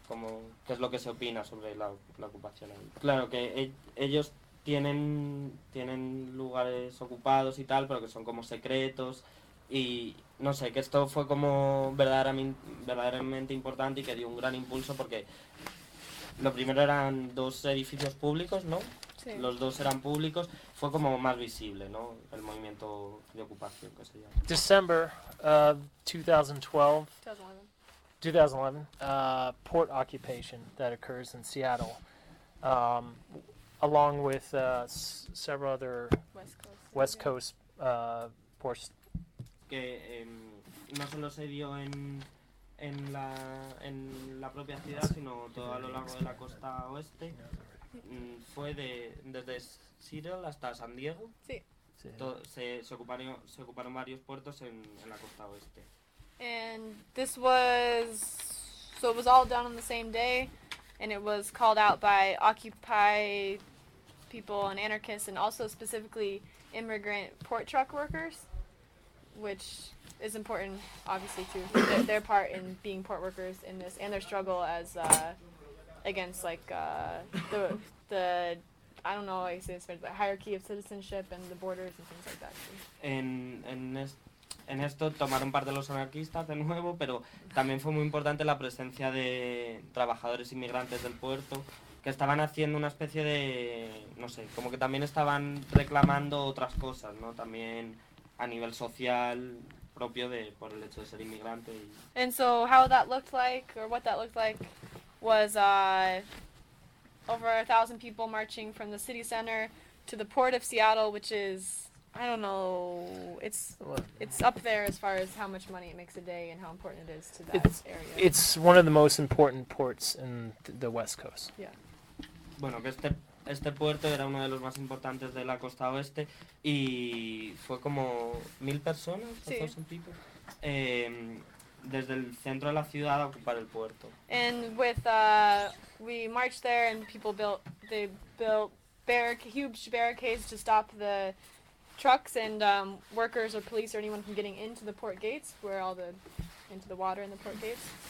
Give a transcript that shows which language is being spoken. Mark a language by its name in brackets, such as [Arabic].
[Spanish] Como, ¿qué es lo que se opina sobre la ocupación ahí? Claro, que ellos tienen lugares ocupados y tal, pero que son como secretos, y no sé, que esto fue como verdaderamente importante y que dio un gran impulso, porque lo primero eran dos edificios públicos, ¿no? Sí. sí. Los dos eran públicos, fue como más visible, ¿no? El movimiento de ocupación, que se llama. [English] December of 2011, port occupation that occurs in Seattle, along with several other West Coast ports. [Spanish] Que no solo se dio en la propia ciudad, sino todo a lo largo de la costa oeste. Fue desde Seattle hasta San Diego. Sí. Se ocuparon varios puertos en la costa oeste. [English] And this was, so it was all done on the same day, and it was called out by Occupy people and anarchists, and also specifically immigrant port truck workers, which is important, obviously, too, their part in being port workers in this, and their struggle as against, like, the I don't know how you say this, but hierarchy of citizenship and the borders and things like that. [Spanish] En esto tomaron parte los anarquistas de nuevo, pero también fue muy importante la presencia de trabajadores inmigrantes del puerto, que estaban haciendo una especie de, no sé, como que también estaban reclamando otras cosas, ¿no? También a nivel social propio de por el hecho de ser inmigrante. Y [English] and so how that looked like, or what that looked like, was over 1,000 people marching from the city center to the port of Seattle, which is, I don't know, it's up there as far as how much money it makes a day and how important it is to that area. It's one of the most important ports in the West Coast. Yeah. [Spanish] Bueno, que este puerto era uno de los más importantes de la costa oeste y fue como 1,000 personas, sí. [English] 1,000 people, [Spanish] desde el centro de la ciudad a ocupar el puerto. [English] And with, we marched there and people built, they built huge barricades to stop the trucks and workers or police or anyone from getting into the port gates, where all the into the water in the port gates.